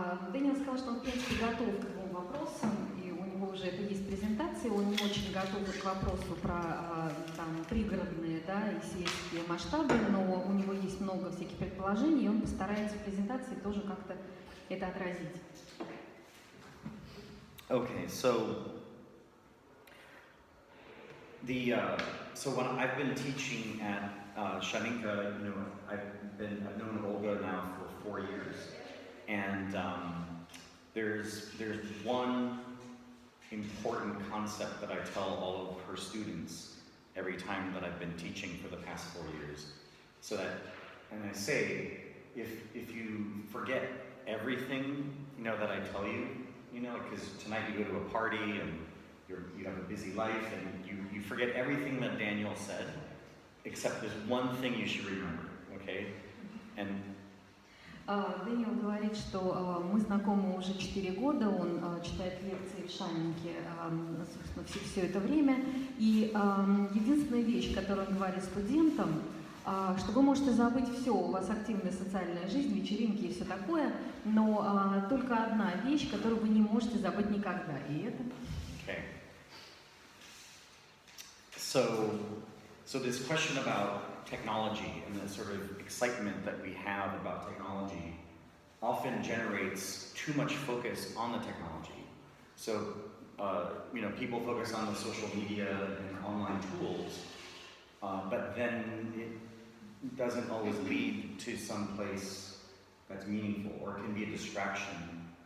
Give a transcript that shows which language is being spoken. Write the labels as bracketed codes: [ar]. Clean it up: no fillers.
[ru] Дэниэл сказал, что он, в принципе, готов к 2 вопросам, и у него уже это есть презентации, он не очень готов к вопросу про там, пригородные, да, и сельские масштабы, но у него есть много всяких предположений, и он постарается в презентации тоже как-то это отразить. [en] Okay, so when I've been teaching at Shaninka, you know, I've known Olga now for 4 years, and there's one important concept that I tell all of her students every time that I've been teaching for the past 4 years. So that, and I say, if you forget everything, you know, that I tell you, you know, because tonight you go to a party and you have a busy life and you forget everything that Daniel said, except there's one thing you should remember, okay? And [ru] Дэниел говорит, что мы знакомы уже 4 года, он читает лекции в Шанинке, собственно, все это время. И единственная вещь, которую он говорит студентам, что вы можете забыть все, у вас активная социальная жизнь, вечеринки и все такое, но только одна вещь, которую вы не можете забыть никогда, и это... [en] Okay. So this question about technology and the sort of excitement that we have about technology often generates too much focus on the technology. So, you know, people focus on the social media and online tools, but then it doesn't always lead to some place that's meaningful, or it can be a distraction